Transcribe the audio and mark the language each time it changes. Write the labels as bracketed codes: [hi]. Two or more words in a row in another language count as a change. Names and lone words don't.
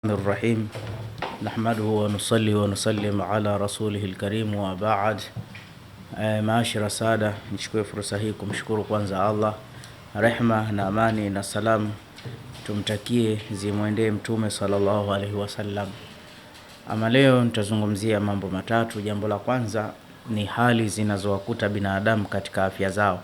[ar] الرحيم نحمده ونصلي ونسلم على رسوله الكريم وبعد. معاشر السادة, [sw] nichukue fursa hii kumshukuru kwanza Allah, rehma na amani na salamu tumtakie zimwendee mtume [ar] صلى الله عليه وسلم. [sw] Ama leo nitazungumzia mambo matatu. Jambo la kwanza ni hali zinazowakuta binadamu katika afya zao.